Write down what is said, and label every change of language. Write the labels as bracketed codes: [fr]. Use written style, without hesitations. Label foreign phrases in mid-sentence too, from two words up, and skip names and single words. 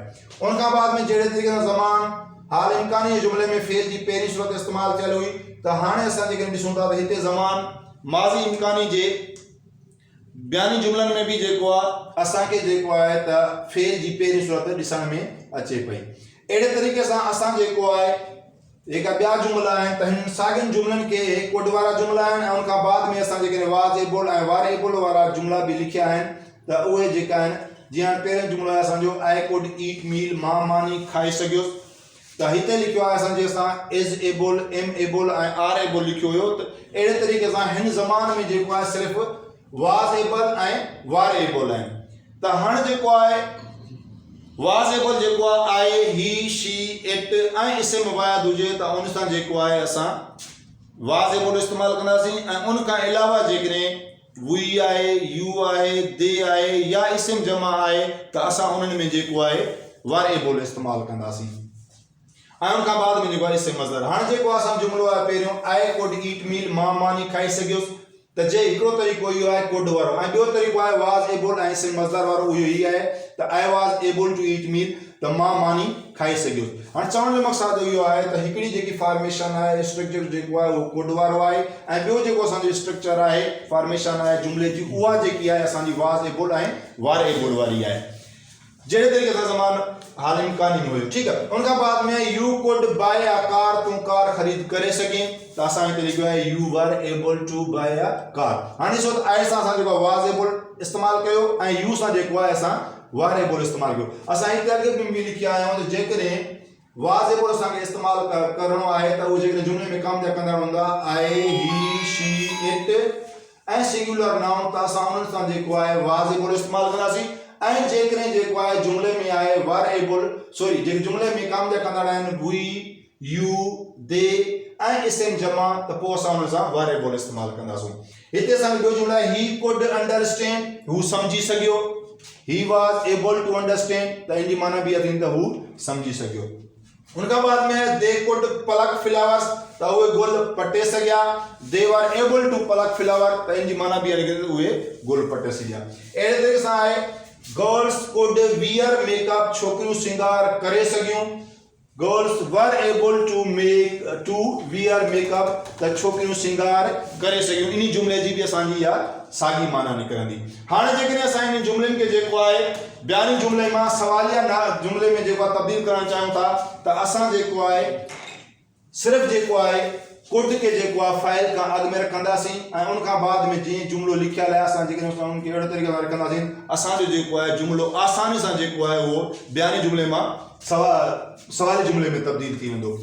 [sd] उन खां बाद में जहिड़े तरीक़े सां ज़मान हाल इम्कानी जे जुमिले में फेल जी पहिरीं सूरत इस्तेमालु थियल हुई, त हाणे असां जेकॾहिं ॾिसूं था त हिते ज़मान माज़ी इम्कानी जे बयानी जुमिलनि में भी जेको आहे असांखे जेको आहे त फेल जी पहिरीं सूरत ॾिसण में अचे पई। अहिड़े तरीक़े सां असां जेको आहे जेका ॿिया जुमिला आहिनि त हिन साॻियुनि जुमिलनि खे कुड वारा जुमिला आहिनि ऐं उन खां बाद में असां जेकॾहिं [en] was able [sd] ऐं [en] were able [sd] वारा जुमिला बि लिखिया आहिनि त उहे जेका आहिनि, जीअं पहिरियों जुमिलो आहे असांजो [en] I could eat meal, [sd] मां मानी खाई सघियुसि। त हिते लिखियो आहे असांजे असां [en] is able, am able [sd] ऐं [en] are able [sd] लिखियो हुयो। त अहिड़े तरीक़े सां हिन ज़मान में जेको आहे सिर्फ़ु [en] was able [sd] ऐं [en] were able [sd] आहिनि। त हाणे जेको आहे [en] was able [sd] जेको आहे [en] I, he, she, it [sd] ऐं इस्म वाहिद हुजे त उन सां जेको आहे असां [en] was able [sd] इस्तेमालु कंदासीं। ऐं उन खां अलावा जेकॾहिं वी आहे, यू आहे, दे आहे या इस्म जमा आहे त असां उन्हनि में जेको आहे [en] were able [sd] इस्तेमालु कंदासीं। ऐं उन खां बाद में जेको आहे इस्म मज़दर। हाणे जेको असां जुमिलो आहे पहिरियों [en] I could eat meal, [sd] मां मानी खाई सघियुसि, त जे हिकिड़ो तरीक़ो इहो आहे कुड वारो ऐं ॿियो तरीक़ो आहे [en] was able [sd] ऐं इस्म मज़दर वारो। उहो ई आहे त [en] I was able to eat meal, [sd] त मां मानी खाई सघियुसि। हाणे चवण जो मक़सदु इहो आहे त हिकिड़ी जेकी फॉर्मेशन आहे, स्ट्रक्चर जेको आहे उहो कुड वारो आहे ऐं ॿियो जेको असांजो स्ट्रक्चर आहे, फॉर्मेशन आहे जुमिले जी, उहा जेकी आहे असांजी [en] was able [sd] ऐं [en] were able [sd] वारी आहे। जहिड़े तरीक़े सां ज़मान हाल इम्कानी में हुयो, ठीकु आहे। उन खां बाद में [en] you could buy a car, [sd] तूं कार ख़रीद करे सघे, त असां हिते लिखियो आहे [en] you were able to buy a car. [sd] हाणे ॾिसो त आई सां असां जेको आहे [en] was able [sd] इस्तेमालु कयो ऐं यू सां जेको आहे असां [en] were able [sd] इस्तेमालु कयो। असां हिते अॻे बि लिखिया आहियूं त जेकॾहिं [en] was able [sd] असांखे इस्तेमालु करणो आहे त उहो जेकॾहिं जुमिले में कमु कंदा हूंदा [en] I, he, she, it [sd] ऐं [en] singular noun, [sd] त असां उन्हनि सां जेको आहे [en] was able [sd] इस्तेमालु कंदासीं। ऐं जेकॾहिं जेको आहे जुमले में आहे [en] were able sorry [sd] जेके जुमले में काम जा कंदड़ आहिनि [en] we you they [sd] ऐं इस्म जमा त पोइ असां हुन सां [en] were able [sd] इस्तेमालु कंदासूं। हिते असांजो ॿियो जुमलो आहे [en] he could understand [sd] हू सम्झी सघियो [en] he was able to understand [sd] त इन जी माना बि थींदी त हू सम्झी सघियो। उनखां बाद में [en] they could pluck flowers [sd] त उहे गुल पटे सघिया [en] they were able to pluck flower [sd] त इन जी माना बि उहे गुल पटे सघिया। अहिड़े तरीक़े सां आहे [en] girls could wear makeup [sd] छोकिरियूं श्रृंगार करे सघियूं [en] girls were able to wear makeup [sd] त छोकिरियूं श्रृंगार करे सघियूं। इन जुमले जी बि असांजी इहा साॻी माना निकिरंदी। हाणे जेकॾहिं असां इन जुमलनि खे जेको आहे बयानी जुमले मां सवालिया जुमले में जेको आहे तब्दील करणु चाहियूं था त असां जेको आहे सिर्फ़ु जेको आहे कुड के जेको आहे फाइल खां अॻु में रखंदासीं ऐं उनखां बाद में जीअं जुमलो लिखियल आहे असां जेकॾहिं उनखे अहिड़े तरीक़े सां रखंदासीं असांजो जेको आहे जुमलो आसानी सां जेको आहे उहो बयानी जुमले मां सवाली जुमले में तब्दील थी वेंदो।